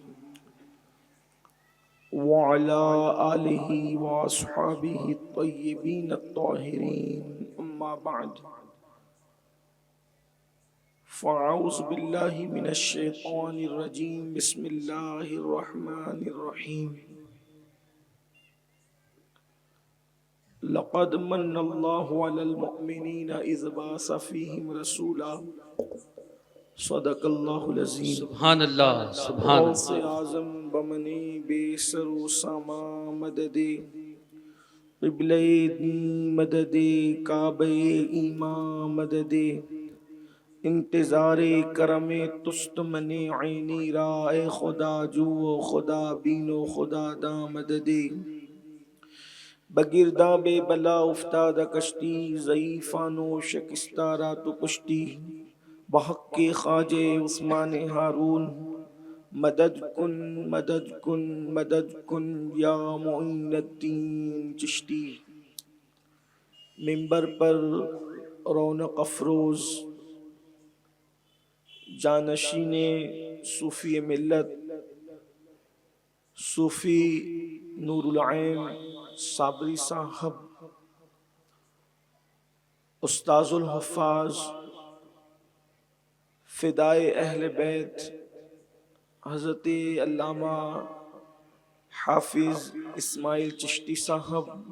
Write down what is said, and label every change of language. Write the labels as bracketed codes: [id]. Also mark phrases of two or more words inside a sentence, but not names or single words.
[ar] وعلى آله وأصحابه الطيبين الطاهرين أما بعد فأعوذ بالله من الشيطان الرجيم بسم الله الرحمن الرحيم لقد من الله على المؤمنين إذ بعث فيهم رسولا صدق الله العظيم سبحان اللہ سبحان [fa] غوث اللہ اعظم بمنی بے سر و ساما مدد قبلہ دین مدد کعبہ ایمان مدد انتظار کرم تست من عینی را اے خدا جو و خدا بین و خدا دا مدد بگرداں بے بلا افتاد کشتی ضعیفان و شکستہ را تو کشتی بحق کے خواجہ عثمان ہارون مدد کن مدد کن مدد کن یا معین الدین چشتی۔ [ur] ممبر پر رونق افروز جانشین صوفی ملت صوفی نور العین صابری صاحب، استاذ الحفاظ فدائے اہل بیت حضرت علامہ حافظ اسماعیل چشتی صاحب،